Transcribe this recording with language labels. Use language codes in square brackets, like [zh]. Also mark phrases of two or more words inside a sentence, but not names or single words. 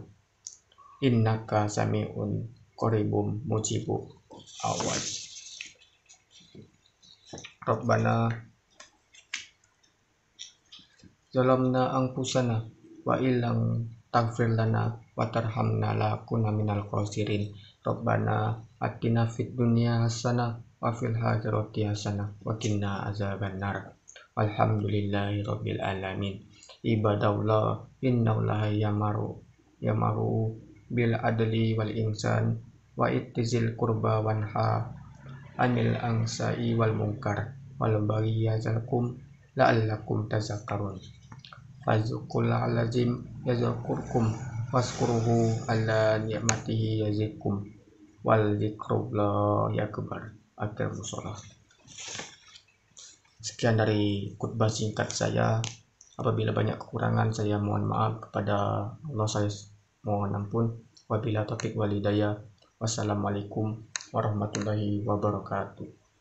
[ar] إنك سميع قريب مجيب الدعوات. ربنا ظلمنا أنفسنا وإن لم تغفر لنا وترحمنا لنكونن من الخاسرين. ربنا آتنا في الدنيا حسنة وفي الآخرة حسنة وقنا عذاب النار. الحمد لله رب العالمين عباد الله إن الله يأمر بالعدل والإحسان وإيتاء ذي القربى وينهى عن الفحشاء والمنكر والبغي يعظكم لعلكم تذكرون. فاذكروا الله العظيم يذكركم واشكروه على نعمه يزدكم ولذكر الله أكبر. آخر مصلى. [id] Sekian dari khutbah singkat saya. Apabila banyak kekurangan saya mohon maaf, kepada Allah saya mohon ampun. [ar] وبالله التوفيق والهداية. والسلام عليكم ورحمة الله وبركاته.